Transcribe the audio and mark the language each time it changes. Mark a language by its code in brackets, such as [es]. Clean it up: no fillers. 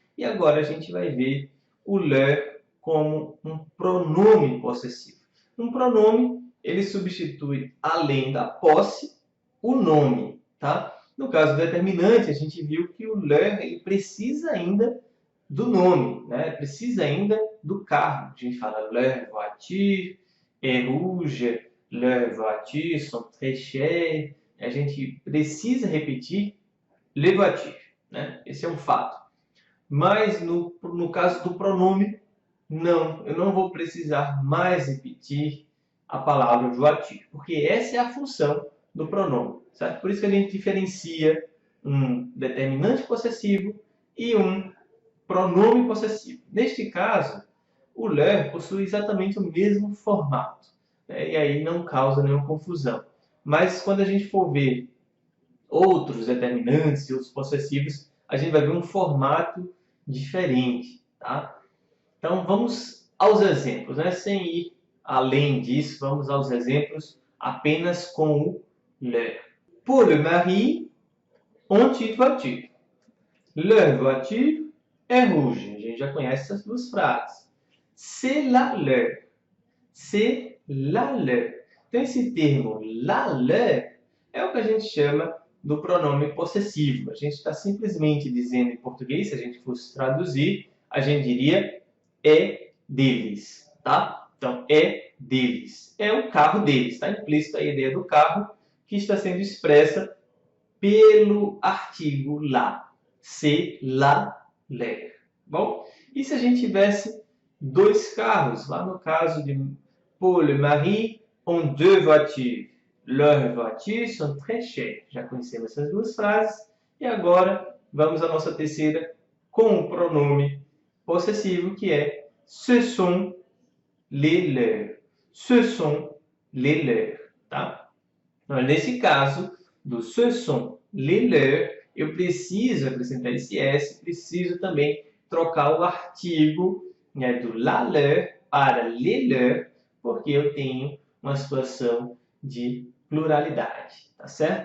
[pt] E agora a gente vai ver o leur como um pronome possessivo. Um pronome, ele substitui, além da posse, o nome. Tá? No caso do determinante, a gente viu que o leur ele precisa ainda do nome, né? Precisa ainda do carro. A gente fala [fr] leur voiture est rouge, leurs voitures sont très chères. [pt] A gente precisa repetir les voitures. Né? Esse é um fato. Mas no caso do pronome, não. Eu não vou precisar mais repetir a palavra voiture, porque essa é a função do pronome. Certo? Por isso que a gente diferencia um determinante possessivo e um pronome possessivo. Neste caso, o leur possui exatamente o mesmo formato. Né? E aí não causa nenhuma confusão. Mas quando a gente for ver outros determinantes e outros possessivos, a gente vai ver um formato diferente. Tá? Então vamos aos exemplos. Né? Sem ir além disso, vamos aos exemplos apenas com o leur. [fr] Paul et Marie ont une voiture. Leur voiture est rouge. [pt] A gente já conhece essas 2 frases. [fr] C'est la leur. C'est la leur. [pt] Então, esse termo la leur é o que a gente chama do pronome possessivo. A gente está simplesmente dizendo em português, se a gente fosse traduzir, a gente diria é deles. Tá? Então, é deles. É o carro deles. Está implícita a ideia do carro que está sendo expressa pelo artigo la. [fr] C'est la leur. [pt] Bom, e se a gente tivesse 2 carros? Lá no caso de Paul et Marie [fr] ont 2 voitures. Leurs voitures sont très chères. [pt] Já conhecemos essas 2 frases. E agora vamos à nossa terceira com o pronome possessivo, que é [fr] ce sont les leurs. Ce sont les leurs. Tá? [pt] Então, nesse caso, do [fr] ce sont les leurs, [pt] eu preciso acrescentar esse S, preciso também trocar o artigo, né, do la leur para les leurs, porque eu tenho uma situação de pluralidade, tá certo?